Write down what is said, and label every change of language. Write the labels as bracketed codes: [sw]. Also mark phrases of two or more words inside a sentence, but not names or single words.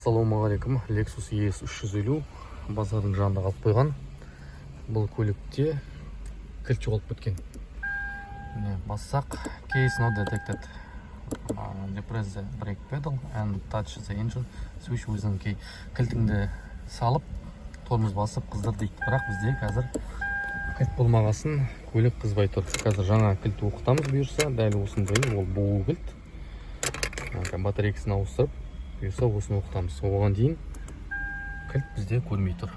[kk] Ассалаумағалейкум. Lexus ES 350 базардың жанында қалып қойған. Бұл көлікте кілт жоғалып кеткен. Міне бассақ, [en] case not detected. Depress the brake pedal and touch the engine switch within key. [kk] Кілтіңді салып, тормоз басып қыздар дейді. Бірақ бізде қазір кілт болмағасын көлік қызбай тұр. Қазір жаңа кілт оқытамыз бұйырса, дәл осындай, ол бұл кілт. Батарейкасын ауыстырып, бұйырса осыны оқытамыз. Оған дейін кілт бізде көрмей тұр.